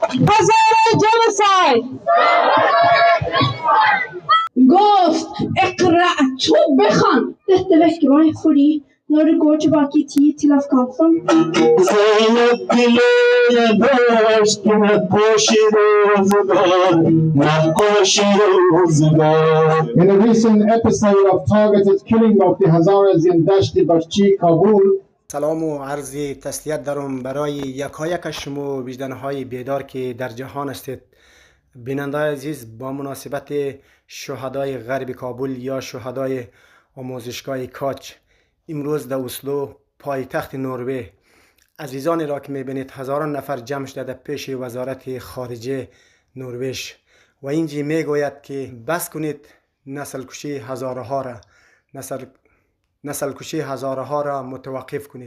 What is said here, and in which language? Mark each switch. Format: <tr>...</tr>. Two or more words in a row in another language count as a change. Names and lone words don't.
<en>Hazara genocide.</en> <fa>گفت اقرأ تو بخوان.</fa> <no>Dette vekker meg fordi når du går tilbake i tid til Afghanistan</no> <en>In a recent episode of targeted killing of the Hazaras in Baqeri, Kabul.</en> <fa>سلام و عرض تسلیت دارم برای یکایک شما وجدانهای بیدار که در جهان هستید. بیننده عزیز، با مناسبت شهدای غرب کابل یا شهدای آموزشگاه کاج، امروز در اسلو پایتخت نروژ، عزیزانی را که میبینید هزاران نفر جمع شده در پیش وزارت خارجه نروژ و اینجا میگوید که بس کنید نسل کشی هزاره ها را نسل کشی هزاره ها را متوقف کنید.</fa>